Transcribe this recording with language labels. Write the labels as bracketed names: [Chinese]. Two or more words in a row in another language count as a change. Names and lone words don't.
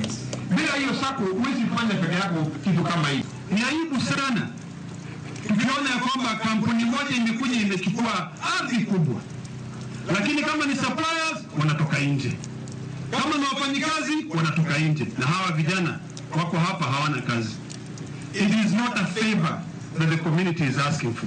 [Swahili] Bila hiyo sako huwezi kufanya peke yako kitu kama hii. Ni aibu sana tukiona ya kwamba kampuni moja imekuja imechukua ardhi kubwa, lakini kama ni suppliers wanatoka nje, kama ni wafanyikazi wanatoka nje, na hawa vijana wako hapa hawana kazi. [English] It is not a favor that the community is asking for.